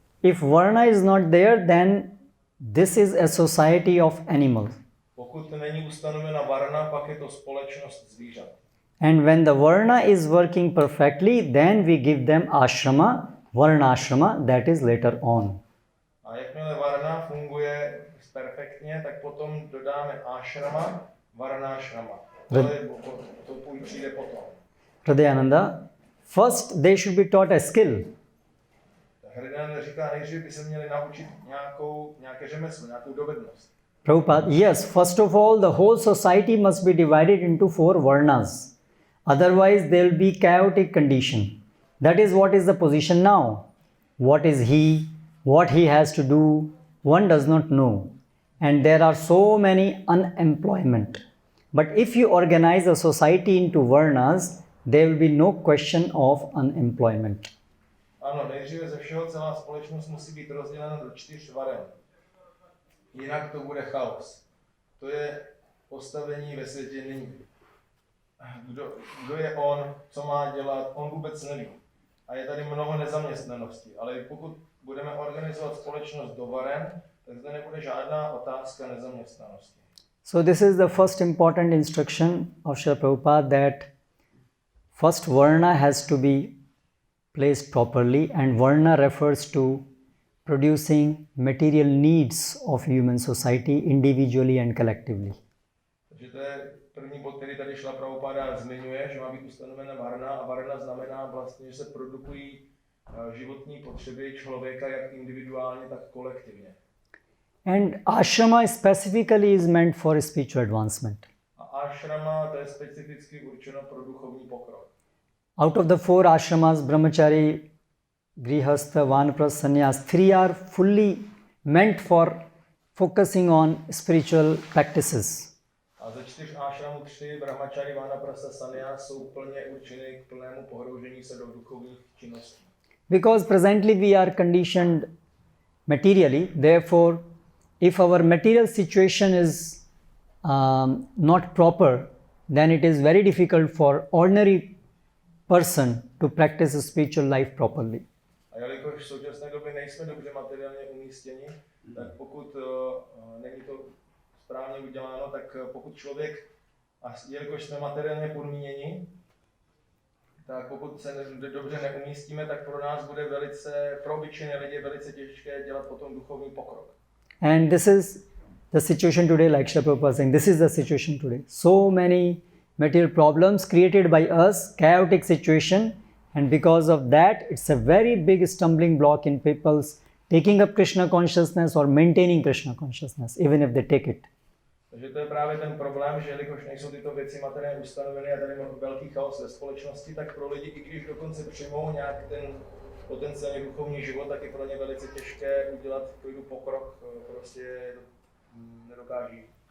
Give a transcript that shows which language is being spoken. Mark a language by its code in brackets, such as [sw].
[en] If Varna is not there, then this is a society of animals. [cs] Pokud není ustanovena Varna, pak je to společnost zvířat. [en] And when the Varna is working perfectly, then we give them ashrama, Varnashrama, that is later on. [cs] A jakmile Varna funguje perfektně, tak potom dodáme Ashrama, Varnashrama. To přijde potom. [en] Hridayananda, first they should be taught a skill. [cs] Hridayananda říká, nejdřív by se měli naučit nějaké řemeslo, nějakou dovednost. [en] Prabhupada, yes, first of all, the whole society must be divided into 4 Varnas. Otherwise, there will be chaotic condition. That is what is the position now. What is he? What he has to do? One does not know. And there are so many unemployment. But if you organize a society into Varnas, there will be no question of unemployment. [cs] Ano, nejdříve ze všeho celá společnost musí být rozdělena do 4 varen. Jinak to bude chaos. To je postavení ve světě nyní. Kdo je on, co má dělat, on vůbec neví. A je tady mnoho nezaměstnanosti. Ale pokud budeme organizovat společnost do varen, tak zde nebude žádná otázka nezaměstnanosti. [en] So this is the first important instruction of Srila Prabhupada, that first Varna has to be placed properly, and Varna refers to producing material needs of human society individually and collectively. [cs] Takže to je první bod, který tady Srila Prabhupada zmiňuje, že má být ustanovena Varna, a Varna znamená vlastně, že se produkují životní potřeby člověka jak individuálně, tak kolektivně. [en] And ashrama specifically is meant for spiritual advancement. [cs] A ashrama, to je specificky určeno pro duchovní pokrok. [en] Out of the 4 ashramas, brahmachari, grihastha, vanaprastha, sannyas, 3 are fully meant for focusing on spiritual practices. A ze 4 ashramů 3, brahmachari, vanaprastha, sannyas, jsou plně určeny k plnému pohroužení se do duchovních činností. Because presently we are conditioned materially, therefore if our material situation is not proper, then it is very difficult for ordinary person to practice a spiritual life properly. [cs] A jelikož v současné době nejsme dobře materiálně umístěni, tak pokud není to správně uděláno, tak pokud člověk, a jelikož jsme materiálně podmíněni, tak pokud se dobře neumístíme, tak pro nás bude velice, pro obyčejné lidi velice těžké dělat potom duchovní pokrok. [en] And this is the situation today, like Srila Prabhupada saying, this is the situation today. So many material problems created by us, chaotic situation, and because of that, it's a very big stumbling block in people's taking up Krishna consciousness or maintaining Krishna consciousness, even if they take it. [cs] Takže to je právě ten problém, že jelikož nejsou tyto věci materiálně ustanoveny a tady máme velký chaos ve společnosti, tak pro lidi, i když dokonce přijmou nějak ten potenciálně duchovní život, tak je pro ně velice těžké udělat klidu pokrok, prostě nedokáží.